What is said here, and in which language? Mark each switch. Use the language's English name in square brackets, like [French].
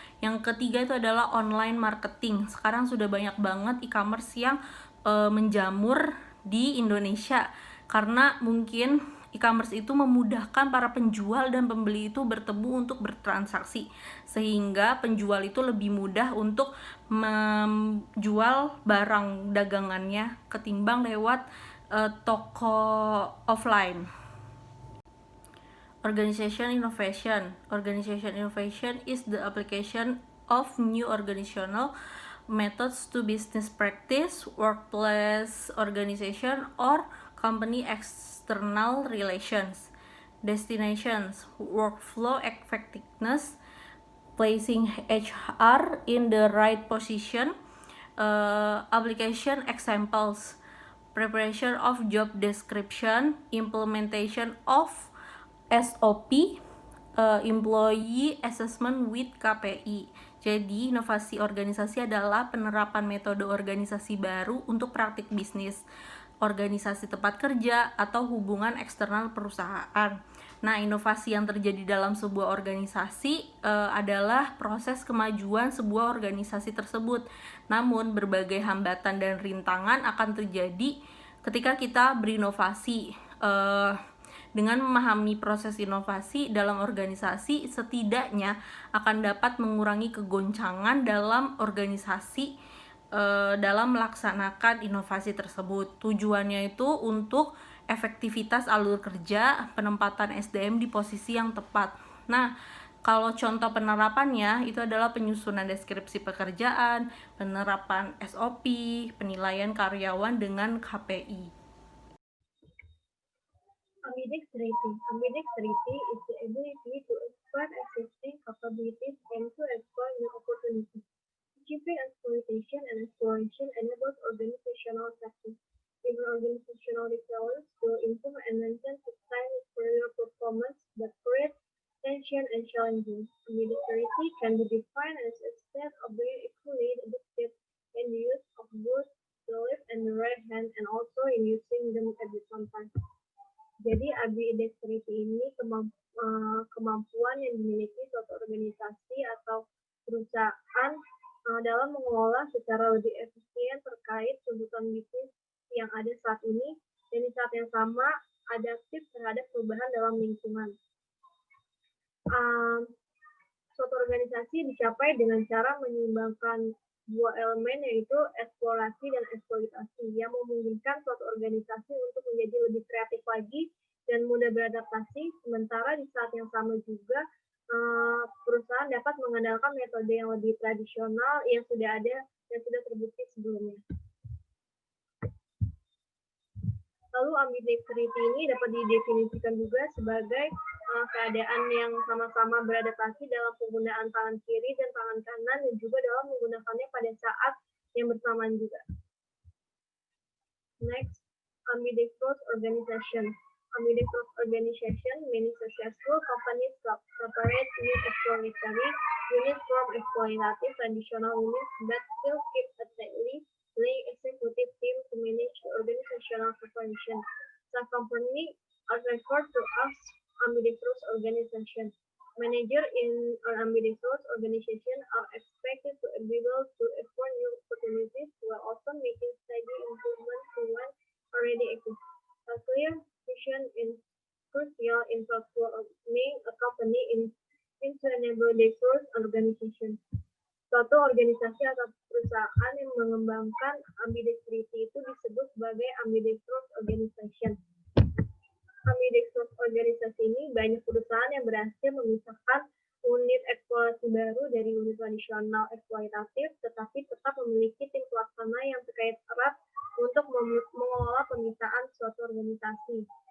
[Indonesian] Yang ketiga itu adalah online marketing. Sekarang sudah banyak banget e-commerce yang menjamur di Indonesia, karena mungkin e-commerce itu memudahkan para penjual dan pembeli itu bertemu untuk bertransaksi, sehingga penjual itu lebih mudah untuk menjual barang dagangannya ketimbang lewat toko offline. [English] Organization innovation. Organization innovation is the application of new organizational methods to business practice, workplace organization, or company external relations. destinations, workflow effectiveness, placing HR in the right position, application examples, preparation of job description, implementation of SOP, employee assessment with KPI. [Indonesian] Jadi, inovasi organisasi adalah penerapan metode organisasi baru untuk praktik bisnis, organisasi tempat kerja, atau hubungan eksternal perusahaan. Nah, inovasi yang terjadi dalam sebuah organisasi adalah proses kemajuan sebuah organisasi tersebut. Namun, berbagai hambatan dan rintangan akan terjadi ketika kita berinovasi. Dengan memahami proses inovasi dalam organisasi, setidaknya akan dapat mengurangi kegoncangan dalam organisasi dalam melaksanakan inovasi tersebut. Tujuannya itu untuk efektivitas alur kerja, penempatan SDM di posisi yang tepat. Nah, kalau contoh penerapannya itu adalah penyusunan deskripsi pekerjaan, penerapan SOP, penilaian karyawan dengan KPI. [English] Ambidexterity. Ambidexterity is the ability to exploit existing capabilities and to explore new opportunities. Achieving exploitation and exploration enables organizational success. Even organizational resilience will improve and maintain sustained superior performance but create tension and challenges. Ambidexterity can be defined as a state of being equally adept in the use of both the left and the right hand and also in using them at the same time. [Indonesian] Jadi ambidexterity ini kemampuan yang dimiliki suatu organisasi atau perusahaan dalam mengelola secara lebih efisien terkait tuntutan bisnis yang ada saat ini dan di saat yang sama adaptif terhadap perubahan dalam lingkungan. Suatu organisasi dicapai dengan cara menyeimbangkan dua elemen yaitu eksplorasi dan eksploitasi yang memungkinkan suatu organisasi untuk menjadi lebih kreatif lagi dan mudah beradaptasi, sementara di saat yang sama juga perusahaan dapat mengandalkan metode yang lebih tradisional yang sudah ada dan sudah terbukti sebelumnya. Lalu ambidexterity ini dapat didefinisikan juga sebagai keadaan yang sama-sama beradaptasi dalam penggunaan tangan kiri dan tangan kanan dan juga dalam menggunakannya pada saat yang bersamaan juga. [English] Next, ambidextrous organization. Ambidextrous organization, many successful companies separate new exploratory units from exploitative traditional units but still keep a tightly linked executive team to manage the organizational separation. Some companies are referred to as ambidextrous organization. Managers in an ambidextrous organization are expected to be able to explore new opportunities while also making steady improvement to one already exists. A clear vision is crucial in transforming a company into an ambidextrous organization. [Indonesian] Suatu organisasi atau perusahaan yang mengembangkan ambidextrity itu disebut sebagai ambidextrous organization. Ambidextrous organisasi ini banyak perusahaan yang berhasil memisahkan unit eksplorasi baru dari unit tradisional eksploitatif, tetapi tetap memiliki tim pelaksana yang terkait erat untuk mengelola pemisahan suatu organisasi.